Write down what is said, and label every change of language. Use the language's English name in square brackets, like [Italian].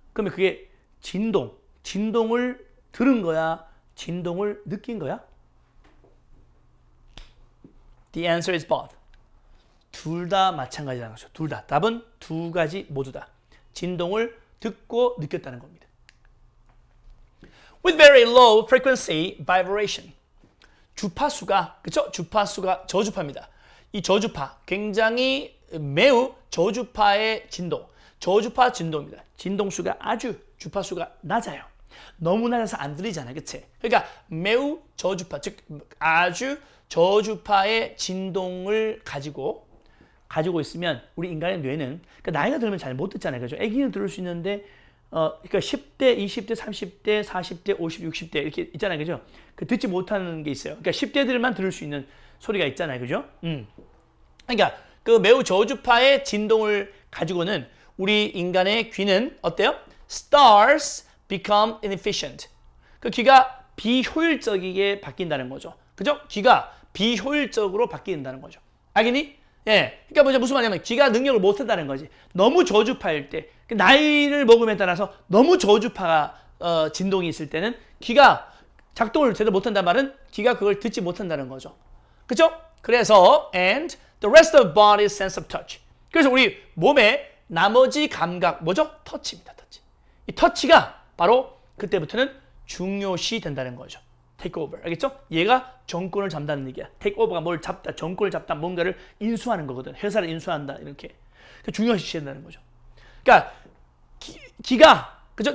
[Korean] 그러면 그게 진동을 들은 거야? 진동을 느낀 거야? [English] The answer is both. [Korean] 둘 다 마찬가지라는 거죠. 둘 다. 답은 두 가지 모두 다. 진동을 듣고 느꼈다는 겁니다. [English] With very low frequency vibration. [Korean] 주파수가, 그쵸? 주파수가 저주파입니다. 이 저주파, 굉장히 매우 저주파의 진동. 저주파 진동입니다. 진동수가 아주, 주파수가 낮아요. 너무 낮아서 안 들리잖아요. 그치? 그러니까 매우 저주파, 즉 아주 저주파의 진동을 가지고 있으면 우리 인간의 뇌는, 그러니까 나이가 들면 잘 못 듣잖아요. 그죠? 아기는 들을 수 있는데 그러니까 10대, 20대, 30대, 40대, 50, 60대 이렇게 있잖아요. 그죠? 그 듣지 못하는 게 있어요. 그러니까 10대들만 들을 수 있는 소리가 있잖아요. 그죠? 그러니까 그 매우 저주파의 진동을 가지고는 우리 인간의 귀는 어때요? [English] Stars become inefficient. [Korean] 그 귀가 비효율적이게 바뀐다는 거죠. 그죠? 귀가 비효율적으로 바뀐다는 거죠. 알겠니? 예. 그러니까 무슨 말이냐면 귀가 능력을 못 한다는 거지. 너무 저주파일 때, 나이를 먹음에 따라서 너무 저주파가 진동이 있을 때는 귀가 작동을 제대로 못 한다는 말은 귀가 그걸 듣지 못한다는 거죠. 그죠? 그래서 [English] and the rest of body's sense of touch. [Korean] 그래서 우리 몸의 나머지 감각 뭐죠? 터치입니다. 터치. 이 터치가 바로 그때부터는 중요시 된다는 거죠. [English] take over. [Korean] 알겠죠? 얘가 정권을 잡는다는 얘기야. [English] take over [Korean] 가 뭘 잡다, 정권을 잡다, 뭔가를 인수하는 거거든. 회사를 인수한다 이렇게. 중요시 된다는 거죠. 그러니까 기가 그죠?